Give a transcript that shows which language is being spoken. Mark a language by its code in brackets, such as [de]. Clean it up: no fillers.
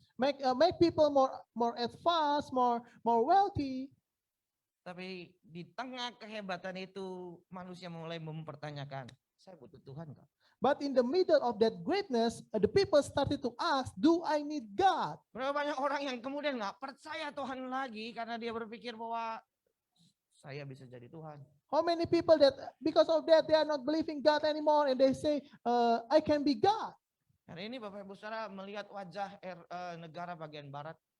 [en] Make people more advanced, more wealthy. [id] Tapi di tengah kehebatan itu manusia mulai mempertanyakan, saya butuh Tuhan nggak? [en] But in the middle of that greatness, the people started to ask, do I need God? [id] Berapa banyak orang yang kemudian nggak percaya Tuhan lagi karena dia berpikir bahwa saya bisa jadi Tuhan. [en] How many people that because of that they are not believing God anymore and they say, I can be God? [id] Hari ini Bapak Ibu Saudara melihat wajah negara bagian barat.